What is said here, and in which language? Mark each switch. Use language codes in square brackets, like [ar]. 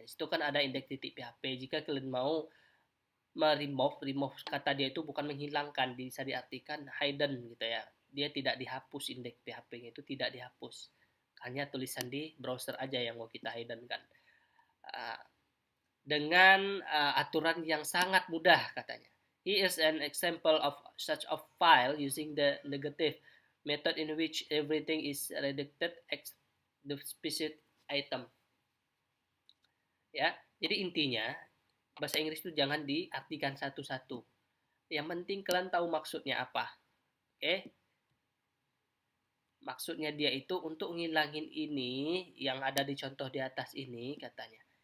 [id] Di situ kan ada index.php. Jika kalian mau remove kata dia itu bukan menghilangkan, bisa diartikan hidden gitu ya. Dia tidak dihapus, indeks PHP-nya itu tidak dihapus. Hanya tulisan di browser aja yang mau kita hidden kan. Dengan aturan yang sangat mudah katanya. [en] Here is an example of such a file using the negative method in which everything is redacted except the specific item. [id] Ya, jadi intinya bahasa Inggris itu jangan diartikan satu-satu. Yang penting kalian tahu maksudnya apa. Oke? Maksudnya dia itu untuk ngilangin ini yang ada di contoh di atas ini katanya.